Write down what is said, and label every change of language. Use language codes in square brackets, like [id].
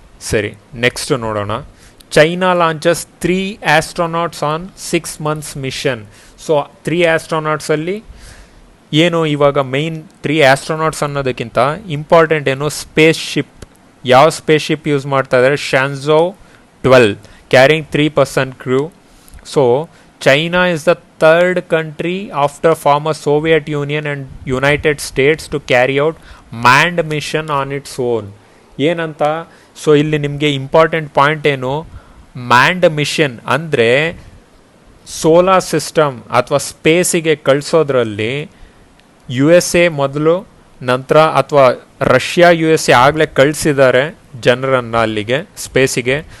[kn] ಸರಿ, ನೆಕ್ಸ್ಟ್ ನೋಡೋಣ. [en] China launches 3 astronauts on 6 months mission. [kn] So 3 ಆಸ್ಟ್ರೋನಾಟ್ಸಲ್ಲಿ ಏನು ಇವಾಗ ಮೈನ್ 3 ಆಸ್ಟ್ರೋನಾಟ್ಸ್ ಅನ್ನೋದಕ್ಕಿಂತ ಇಂಪಾರ್ಟೆಂಟ್ ಏನು, ಸ್ಪೇಸ್ ಶಿಪ್. ಯಾವ ಸ್ಪೇಸ್ ಶಿಪ್ ಯೂಸ್ ಮಾಡ್ತಾ ಇದ್ದಾರೆ, ಶಾನ್ಝೋ [en] 12 carrying 3% crew. So China is the third country after former Soviet Union and United States to carry out manned mission on its own. [kn] ಏನಂತ, so ಇಲ್ಲಿ ನಿಮಗೆ important point ಏನು, and mission ಅಂದರೆ solar system ಅಥವಾ ಸ್ಪೇಸಿಗೆ ಕಳಿಸೋದ್ರಲ್ಲಿ U S A ಮೊದಲು, ನಂತರ ಅಥವಾ Russia U S A ಆಗಲೇ ಕಳಿಸಿದ್ದಾರೆ ಜನರನ್ನು ಅಲ್ಲಿಗೆ ಸ್ಪೇಸಿಗೆ.